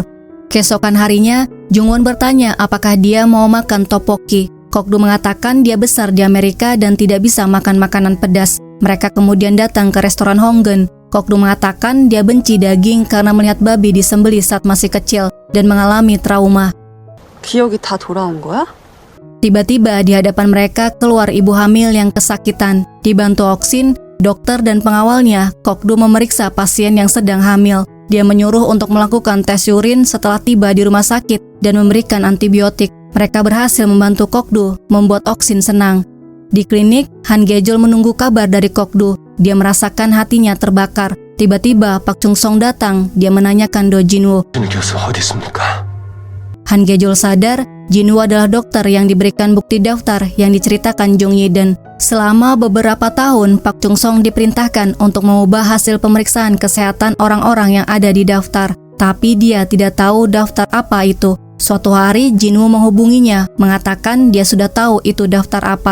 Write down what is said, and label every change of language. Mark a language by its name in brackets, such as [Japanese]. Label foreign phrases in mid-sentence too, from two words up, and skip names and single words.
[Indonesian] Keesokan harinya, Jungwon bertanya apakah dia mau makan tteokbokki. Kok-do mengatakan dia besar di Amerika dan tidak bisa makan makanan pedas. Mereka kemudian datang ke restoran Honggen. Kok-do mengatakan dia benci daging karena melihat babi disembelih saat masih kecil dan mengalami trauma. [Korean] 기억이 다 돌아온 거야? [Indonesian] Tiba-tiba di hadapan mereka keluar ibu hamil yang kesakitan. Dibantu Oksin, dokter dan pengawalnya, Kok-do memeriksa pasien yang sedang hamil. Dia menyuruh untuk melakukan tes urin setelah tiba di rumah sakit dan memberikan antibiotik. Mereka berhasil membantu Kok-do, membuat Oksin senang. Di klinik, Hangejol menunggu kabar dari Kok-do. Dia merasakan hatinya terbakar. Tiba-tiba Pak Chung-song datang. Dia menanyakan Do Jinwoo. [Korean] 교수 어디 있습니까? [Indonesian] Hangejol sadar Jinwoo adalah dokter yang diberikan bukti daftar yang diceritakan Jung Yiden. Selama beberapa tahun, Pak Chung-song diperintahkan untuk mengubah hasil pemeriksaan kesehatan orang-orang yang ada di daftar. Tapi dia tidak tahu daftar apa itu. Suatu hari Jinwoo menghubunginya, mengatakan dia sudah tahu itu daftar apa.